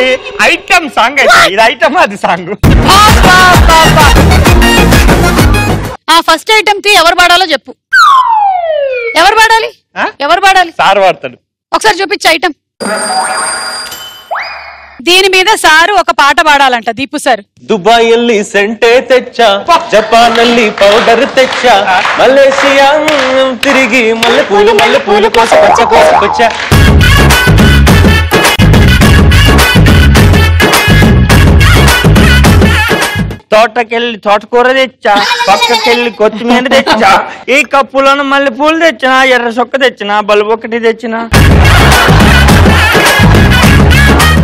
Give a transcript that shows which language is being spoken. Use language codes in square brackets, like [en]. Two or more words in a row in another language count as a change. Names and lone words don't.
[en] item song [te] అయితే. ఇది ఐటమ్, అది సాంగ్. [en] first item [te] కి ఎవరు పాడాలో చెప్పు. ఎవరు పాడాలి? ఎవరు పాడాలి? సార్ పాడతాడు. ఒకసారి చూపించు ఐటమ్. దీని మీద సారు ఒక పాట పాడాలంట దీపు సార్. దుబాయిలో సెంటే తెచ్చా, జపాన్లో పౌడర్ తెచ్చా, మలేషియా తిరిగి మల్లె పూలు కోసి తెచ్చా. తోటకెళ్ళి తోటకూర తెచ్చా, పక్కకెళ్ళి కొత్తిమీర తెచ్చా, ఈ కప్పులను మల్లె పూలు తెచ్చినా, ఎర్ర సొక్క తెచ్చినా, బల్బు ఒకటి తెచ్చినా.